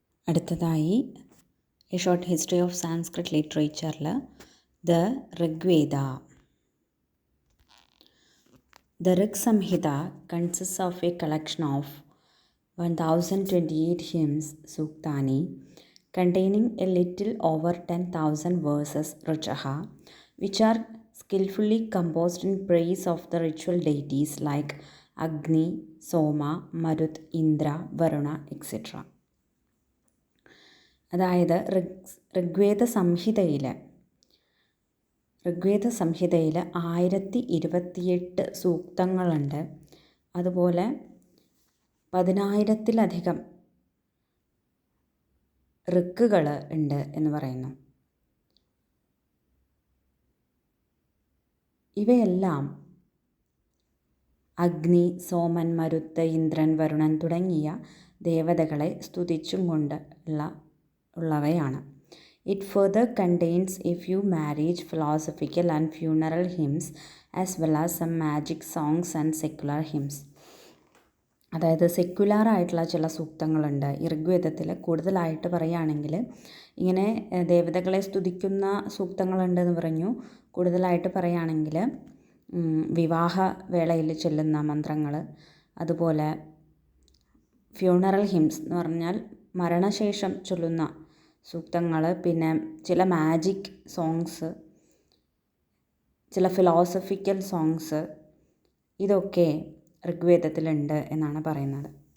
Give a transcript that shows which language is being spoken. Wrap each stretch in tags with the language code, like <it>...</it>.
<ml>അടുത്തതായി A short history of Sanskrit ലിറ്ററേച്ചറിൽ the Rigveda.</ml> <en>The Rig Samhita consists of a collection of 1028 hymns, Suktani, containing a little over 10,000 verses, Ruchaha, which are skillfully composed in praise of the ritual deities like Agni, Soma, Marut, Indra, Varuna, etc.</en> <ml>അതായത് ഋഗ്വേദ സംഹിതയിൽ 1028 സൂക്തങ്ങളുണ്ട്. അതുപോലെ 10,000-ലധികം ഋക്കുകൾ ഉണ്ട് എന്ന് പറയുന്നു. ഇവയെല്ലാം അഗ്നി, സോമൻ, മരുത്ത്, ഇന്ദ്രൻ, വരുണൻ തുടങ്ങിയ ദേവതകളെ സ്തുതിച്ചും കൊണ്ട് ഉള്ളവയാണ്.</ml> <en>It further contains a few marriage, philosophical and funeral hymns as well as some magic songs and secular hymns.</en> <ml>അതായത് സെക്യുലറായിട്ടുള്ള ചില സൂക്തങ്ങളുണ്ട് ഈ ഋഗ്വേദത്തിൽ. കൂടുതലായിട്ട് പറയുകയാണെങ്കിൽ ഇങ്ങനെ ദേവതകളെ സ്തുതിക്കുന്ന സൂക്തങ്ങളുണ്ടെന്ന് പറഞ്ഞു. കൂടുതലായിട്ട് പറയുകയാണെങ്കിൽ വിവാഹ വേളയിൽ ചൊല്ലുന്ന മന്ത്രങ്ങൾ, അതുപോലെ ഫ്യൂണറൽ ഹിംസ് എന്ന് പറഞ്ഞാൽ മരണശേഷം ചൊല്ലുന്ന സൂക്തങ്ങൾ, പിന്നെ ചില മാജിക് സോങ്സ്, ചില ഫിലോസഫിക്കൽ സോങ്സ്, ഇതൊക്കെ ഋഗ്വേദത്തിലുണ്ട് എന്നാണ് പറയുന്നത്.</ml>